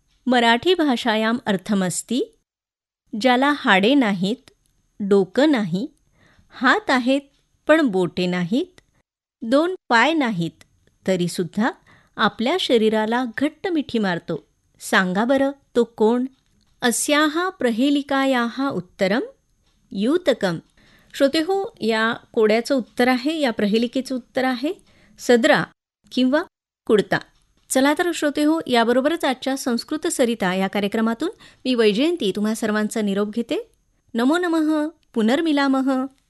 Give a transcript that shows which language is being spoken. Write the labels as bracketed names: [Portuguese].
[Sanskrit] मराठी भाषायां अर्थमस्ति, [Marathi] ज्याला हाडे नाहीत, डोकं नाही, हात आहेत पण बोटे नाहीत, दोन पाय नाहीत तरी सुद्धा आपल्या शरीराला घट्ट मिठी मारतो, सांगा बरं तो कोण? [Sanskrit] अस्याः प्रहेलिकायाः उत्तरं यूतकम्। [Marathi] श्रोतेहो, या कोड्याचं उत्तर आहे, या प्रहेलिकेचं उत्तर आहे सदरा किंवा कुडता। चला तर श्रोतेहो, याबरोबरच आजच्या संस्कृत सरिता या कार्यक्रमातून मी वैजयंती तुम्हा सर्वांचा निरोप घेते। [Sanskrit] नमो नमः, पुनर्मिलामः।